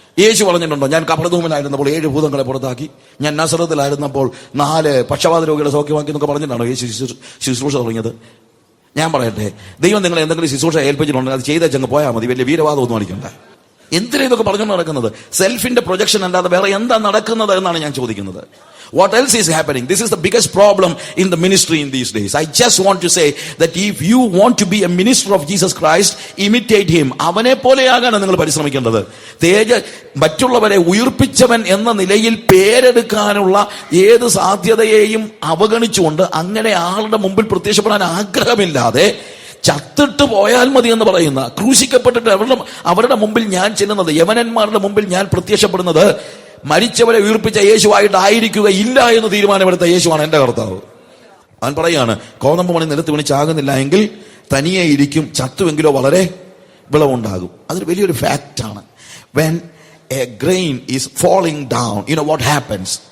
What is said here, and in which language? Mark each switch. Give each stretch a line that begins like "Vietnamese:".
Malayalam: യേശു പറഞ്ഞിട്ടുണ്ടോ, ഞാൻ കഫർനഹൂമിലായിരുന്നപ്പോൾ 7 ഭൂതങ്ങളെ പുറത്താക്കി, ഞാൻ നസറത്തിലായിരുന്നപ്പോൾ 4 പക്ഷവാത രോഗികളെ സൗഖ്യമാക്കി എന്നൊക്കെ പറഞ്ഞിട്ടാണോ യേശു ശുശ്രൂഷ തുടങ്ങിയത്? ഞാൻ പറയട്ടെ, ദൈവം നിങ്ങളെ എന്തെങ്കിലും ശുശ്രൂഷ ഏൽപ്പിച്ചിട്ടുണ്ടെങ്കിൽ അത് ചെയ്തങ്ങ് പോയാൽ മതി, വലിയ വീരവാദം ഒന്നും അടിക്കണ്ട. എന്തിനാ ഇതൊക്കെ പറഞ്ഞു നടക്കുന്നത്? സെൽഫിന്റെ പ്രൊജക്ഷൻ അല്ലാതെ വേറെ എന്താ നടക്കുന്നത് എന്നാണ് ഞാൻ ചോദിക്കുന്നത്.
English: What else is happening? This is the biggest problem in the ministry in these days. I just want to say that if you want to be a minister of Jesus Christ, imitate him.
Malayalam: അവനെ പോലെയാകാനാണ് നിങ്ങൾ പരിശ്രമിക്കേണ്ടത്. മറ്റുള്ളവരെ ഉയർപ്പിച്ചവൻ എന്ന നിലയിൽ പേരെടുക്കാനുള്ള ഏത് സാധ്യതയെയും അവഗണിച്ചുകൊണ്ട് അങ്ങനെ ആളുടെ മുമ്പിൽ പ്രത്യക്ഷപ്പെടാൻ ആഗ്രഹമില്ലാതെ ചത്തിട്ട് പോയാൽ മതി എന്ന് പറയുന്ന, ക്രൂശിക്കപ്പെട്ടിട്ട് അവരുടെ മുമ്പിൽ ഞാൻ ചെല്ലുന്നത്, യവനന്മാരുടെ മുമ്പിൽ ഞാൻ പ്രത്യക്ഷപ്പെടുന്നത് മരിച്ചവരെ ഉയർപ്പിച്ച യേശുവായിട്ടായിരിക്കുകയില്ല എന്ന് തീരുമാനമെടുത്ത യേശുവാണ് എന്റെ കർത്താവ്. അവൻ പറയാണ്, കോതമ്പ് മണി നിലത്ത് വീണ് ചാകുന്നില്ല എങ്കിൽ തനിയെ ഇരിക്കും, ചത്തുവെങ്കിലോ വളരെ വിളവുണ്ടാകും. അതൊരു വലിയൊരു ഫാക്റ്റാണ്.
English: When a grain is falling down, you know what happens?